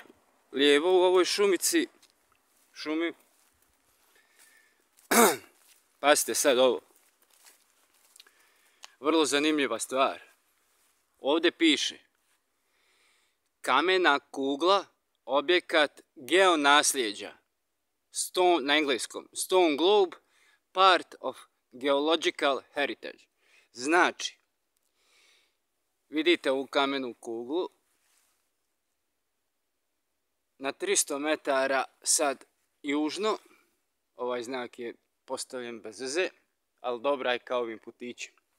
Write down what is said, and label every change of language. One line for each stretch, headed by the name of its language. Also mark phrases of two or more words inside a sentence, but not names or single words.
Bosnian: Lijevo u ovoj šumi, pazite sad ovo, vrlo zanimljiva stvar. Ovdje piše kamena kugla, objekat geonasljeđa, na engleskom,
English: stone globe, part of geological heritage.
Bosnian: Znači, vidite ovu kamenu kuglu, na 300 metara sad južno, ovaj znak je postavljen bez veze, ali dobra je kao ovim putićem.